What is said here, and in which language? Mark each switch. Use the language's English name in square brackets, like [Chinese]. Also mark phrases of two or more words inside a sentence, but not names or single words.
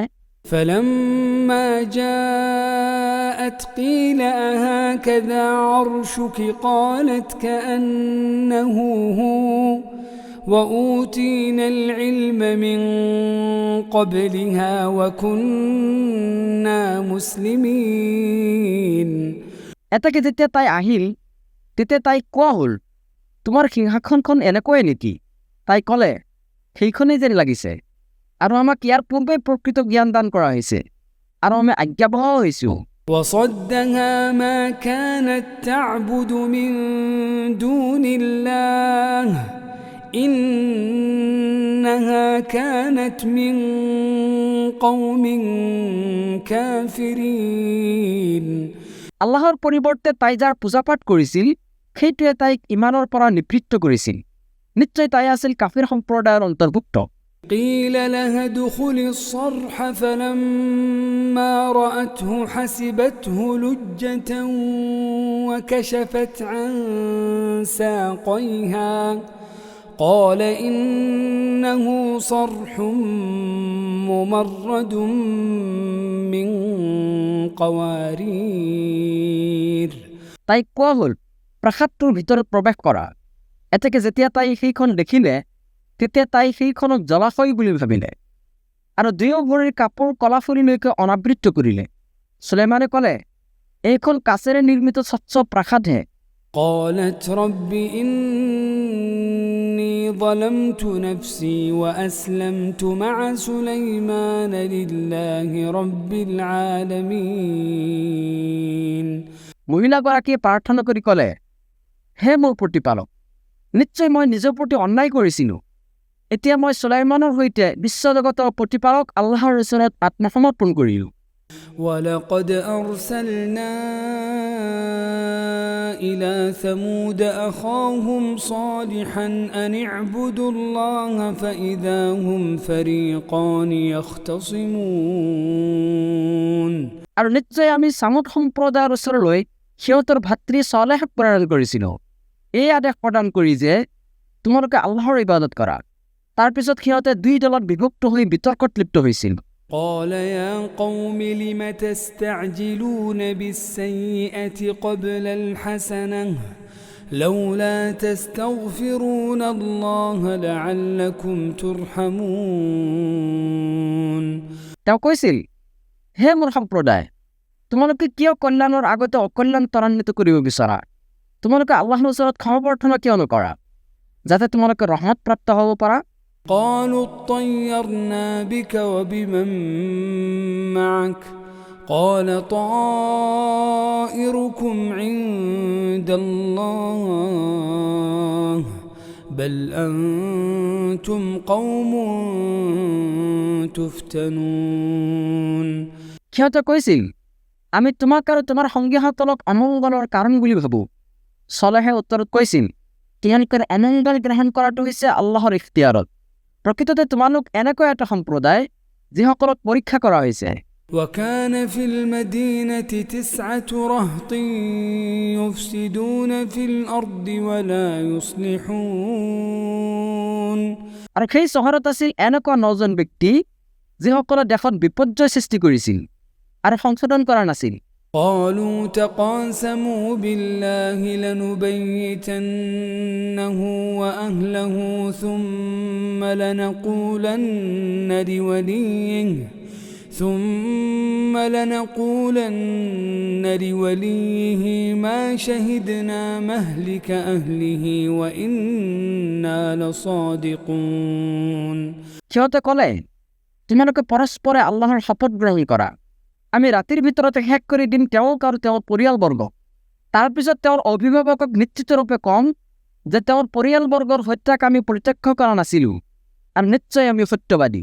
[Arabic] فلما جاءت قيل أهكذا عرشك قالت كأنه هو وأوتينا العلم من قبلها وكنا مسلمين [Assamese] এটাকে যেতিয়া তাই আহিল তেতিয়া তাই কোৱা হ'ল, তোমাৰ সিংহাসনখন এনেকৈয়ে নেকি? তাই ক'লে, সেইখনেই যেন লাগিছে, আৰু আমাক ইয়াৰ পূৰ্বে প্ৰকৃত জ্ঞান দান কৰা হৈছে আৰু আমি আজ্ঞাবহ হৈছোঁ। [Arabic] وصدها ما كانت تعبد من دون الله إنها كانت من قوم كافرين [Assamese] আল্লাহৰ পৰিৱৰ্তে তাই যাৰ পূজাপাঠ কৰিছিল সেইটোৱে তাইক ইমানৰ পৰা নিবৃত্ত কৰিছিল। নিশ্চয় তাই আছিল কাফিৰ সম্প্ৰদায়ৰ অন্তৰ্ভুক্ত। [Arabic] قيل لها ادخل الصرح فلما رأته حسبته لجة وكشفت عن ساقيها قال إنه صرح ممرد من قوارير [Assamese] তাইক কোৱা হ'ল, প্ৰাসাদটোৰ ভিতৰত প্ৰৱেশ কৰা। এতেকে যেতিয়া তাই সেইখন দেখিলে তেতিয়া তাই সেইখনক জলাশয় বুলি ভাবিলে আৰু দুয়ো ভৰিৰ কাপোৰ কলাফুলিলৈকে অনাবৃত্ত কৰিলে। সুলাইমানে ক'লে, এইখন কাচেৰে নিৰ্মিত স্বচ্ছ প্ৰাসাদহে। [Arabic] قالت رب إني ظلمت نفسي وأسلمت مع سليمان لله رب العالمين [Assamese] মহিলাগৰাকীয়ে প্ৰাৰ্থনা কৰি ক'লে, হে মোৰ প্ৰতিপালক, নিশ্চয় মই নিজৰ প্ৰতি অন্যায় কৰিছিলোঁ। এতিয়া মই সুলাইমানৰ সৈতে বিশ্বজগতৰ প্ৰতিপালক আল্লাহৰ ওচৰত আত্মসমৰ্পণ কৰিলোঁ। [Arabic] ولقد أرسلنا إلى ثمود أخاهم صالحا أن اعبدوا الله فإذا هم فريقان يختصمون [Assamese] আৰু নিশ্চয় আমি সামুদ সম্প্ৰদায়ৰ ওচৰলৈ সিহঁতৰ ভাতৃ ছলেহক প্ৰেৰণ কৰিছিল এই আদেশ প্ৰদান কৰি যে তোমালোকে আল্লাহৰ ইবাদত কৰা। তাৰপিছত সিহঁতে দুই দলত বিভক্ত হৈ বিতৰ্কত লিপ্ত হৈছিল। [Arabic] قال يا قوم لم تستعجلون بالسيئة قبل الحسنة لولا تستغفرون الله لعلكم ترحمون। [Assamese] তেওঁ কৈছিল, হে মোৰ সম্প্ৰদায়, তোমালোকে কিয় কল্যাণৰ আগতে অকল্যাণ ত্বৰান্বিত কৰিব বিচৰা? তোমালোকে আল্লাহৰ ওচৰত ক্ষমা প্ৰাৰ্থনা কিয় নকৰা যাতে তোমালোকে ৰহমত প্ৰাপ্ত হ'ব পাৰা? [Arabic] قالوا اطيرنا بك وبمن معك قال طائركم عند الله بل أنتم قوم تفتنون। [Assamese] সিহঁতে কৈছিল, আমি তোমাক আৰু তোমাৰ সংগীসকলক অমংগলৰ কাৰণ বুলি ভাবোঁ। ছলেহে উত্তৰত কৈছিল, তেওঁলোকৰ অমংগল গ্ৰহণ কৰাটো হৈছে আল্লাহৰ ইখতিয়াৰত। প্ৰকৃততে তোমালোক এনেকুৱা এটা সম্প্ৰদায় যিসকলক পৰীক্ষা কৰা হৈছে। [Arabic] وكان في المدينة 9 رهط يفسدون في الأرض ولا يصلحون। [Assamese] আৰু সেই চহৰত আছিল এনেকুৱা 9জন ব্যক্তি যিসকলে দেশত বিপৰ্যয় সৃষ্টি কৰিছিল আৰু সংশোধন কৰা নাছিল। [Arabic] قالوا تقاسموا بالله لنبيتنه وأهله ثم لنقولن لوليه ما شهدنا مهلك أهله وإنا لصادقون। [Assamese] সিহঁতে ক'লে, তোমালোকে পৰস্পৰে আল্লাহৰ শপত গ্ৰহণ কৰা, আমি ৰাতিৰ ভিতৰতে শেষ কৰি দিম তেওঁক আৰু তেওঁৰ পৰিয়ালবৰ্গক। তাৰপিছত তেওঁৰ অভিভাৱকক নিশ্চিতৰূপে কম যে তেওঁৰ পৰিয়ালবৰ্গৰ হত্যাক আমি প্ৰত্যক্ষ কৰা নাছিলোঁ আৰু নিশ্চয় আমি সত্যবাদী।